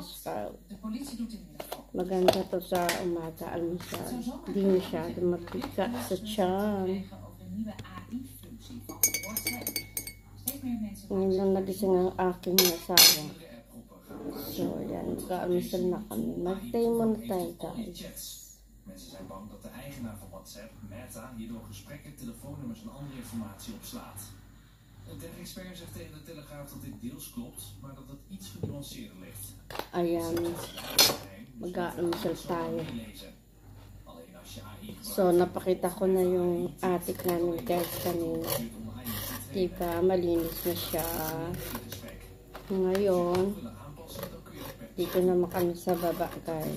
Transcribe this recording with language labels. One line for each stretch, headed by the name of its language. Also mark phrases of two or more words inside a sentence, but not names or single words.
Filipino: Maganda to sa umaga almusal. Hindi masyado mabigat sa tiyan. Ngayon lang nagising ang aking asawa. So, yan. Magka-almusal na kami. Mag-tay muna tayo, guys.
Dutch: Mensen zijn bang dat de eigenaar van WhatsApp, Meta, hierdoor gesprekken, telefoonnummers en andere informatie opslaat. Een tech-expert zegt tegen de Telegraaf dat dit deels klopt, maar dat het iets genuanceerder ligt.
Filipino: Ayan. Mag-almusal tayo. So, napakita ko na yung attic namin guys kanina. Diba, malinis na siya. Ngayon, dito naman kami sa baba guys.